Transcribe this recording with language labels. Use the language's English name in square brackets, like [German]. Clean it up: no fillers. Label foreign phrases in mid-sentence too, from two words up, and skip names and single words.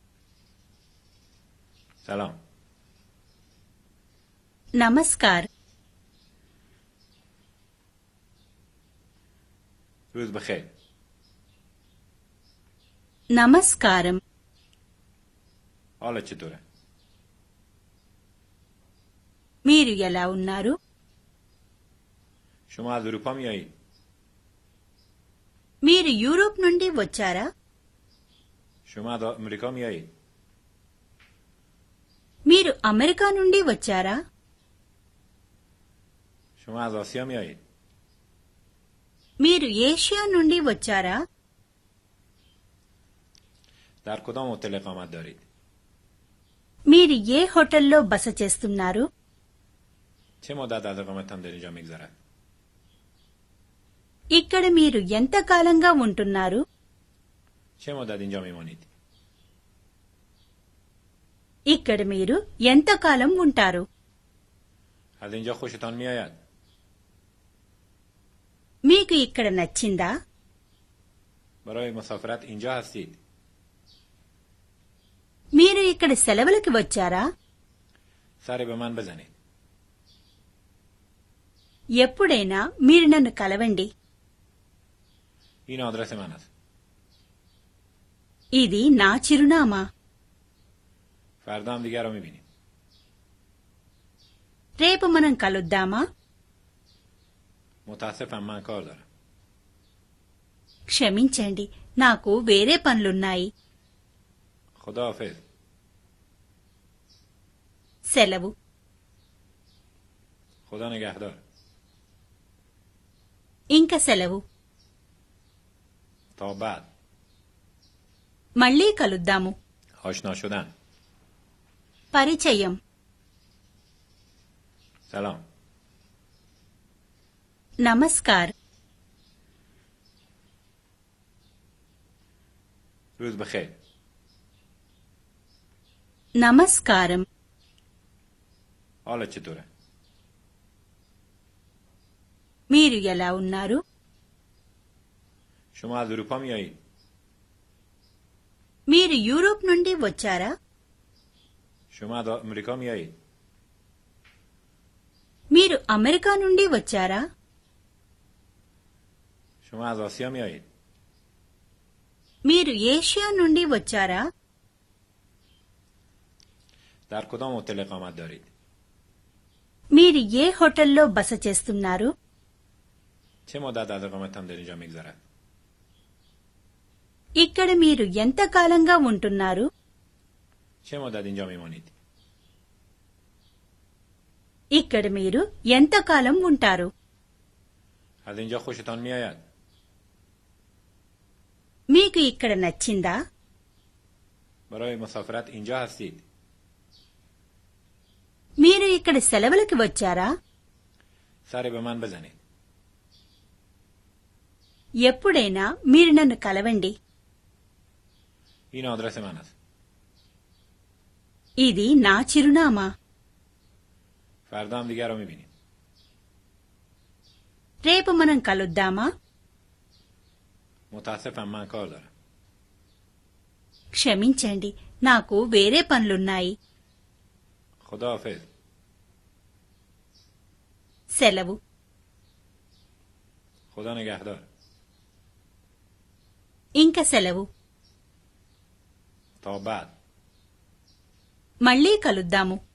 [Persian] سلام. [Telugu] నమస్కార్. [Persian] روز بخیر. [Telugu] నమస్కారం. [Persian] حالت چطوره؟ [Telugu] మీరు ఎలా ఉన్నారు? [Persian] شما از اروپا میایید؟ [Telugu] మీరు యూరోప్ నుండి వచ్చారా? [Persian] شما از امریکا میایید؟ [Telugu] మీరు అమెరికా నుండి వచ్చారా? [Persian] شما از آسیا میایید؟ [Telugu] మీరు ఏషియా నుండి వచ్చారా? [Persian] در کدام هتل اقامت دارید؟ [Telugu] మీరు ఏ హోటల్లో బస చేస్తున్నారు? [Persian] چه مدت از اقامتتان در اینجا میگذرد؟ [Telugu] ఇక్కడ మీరు ఎంత కాలంగా ఉంటున్నారు? [Persian] چه مدت اینجا میمانید؟ [Telugu] ఇక్కడ మీరు ఎంత కాలం ఉంటారు? [Persian] از اینجا خوشتان میآید؟ [Telugu] మీకు ఇక్కడ నచ్చిందా? [Persian] برای مسافرت اینجا هستید؟ [Telugu] మీరు ఇక్కడ సెలవులకి వచ్చారా? [Persian] سری به من بزنید. [Telugu] ఎప్పుడైనా మీరు నన్ను కలవండి. [Persian] این آدرس من است. [Telugu] ఇది నా చిరునామా. [Persian] فردا هم دیگر رو میبینیم. [Telugu] రేపు మనం కలుద్దామా? [Persian] متاسفم من کار دارم. [Telugu] క్షమించండి, నాకు వేరే పనులున్నాయి. [Persian] خداحافظ. [Telugu] సెలవు. [Persian] خدا نگهدار. [Telugu] ఇంక సెలవు. [Persian] تا بعد. [Telugu] మళ్ళీ కలుద్దాము. [Persian] آشنا شدن. [Telugu] పరిచయం. [Persian] سلام. [Telugu] నమస్కార్. [Persian] روز بخیر. [Telugu] నమస్కారం. [Persian] حالت چطوره؟ [Telugu] మీరు ఎలా ఉన్నారు? [Persian] شما از اروپا میایید؟ [Telugu] మీరు యూరోప్ నుండి వచ్చారా? [Persian] شما از امریکا میایید؟ [Telugu] మీరు అమెరికా నుండి వచ్చారా? [Persian] شما از آسیا میایید؟ [Telugu] మీరు ఏషియా నుండి వచ్చారా? [Persian] در کدام هتل اقامت دارید؟ [Telugu] మీరు ఏ హోటల్లో బస చేస్తున్నారు? [Persian] چه مدت از اقامتتان در اینجا میگذرد؟ [Telugu] ఇక్కడ మీరు ఎంత కాలంగా ఉంటున్నారు? [Persian] چه مدت اینجا میمانید؟ [Telugu] ఇక్కడ మీరు ఎంత కాలం ఉంటారు? [Persian] از اینجا خوشتان میآید؟ [Telugu] మీకు ఇక్కడ నచ్చిందా? [Persian] برای مسافرت اینجا هستید؟ [Telugu] మీరు ఇక్కడ సెలవులకి వచ్చారా? [Persian] سری به من بزنید. [Telugu] ఎప్పుడైనా మీరు నన్ను కలవండి. [Persian] این آدرس من است. [Telugu] ఇది నా చిరునామా. [Persian] فردا هم دیگر رو میبینیم. [Telugu] రేపు మనం కలుద్దామా? [Persian] متاسفم من کار دارم. [Telugu] క్షమించండి, నాకు వేరే పనులున్నాయి. [Persian] خداحافظ. [Telugu] సెలవు. [Persian] خدا نگهدار. [Telugu] ఇంక సెలవు. [Persian] تا بعد. [Telugu] మళ్ళీ కలుద్దాము.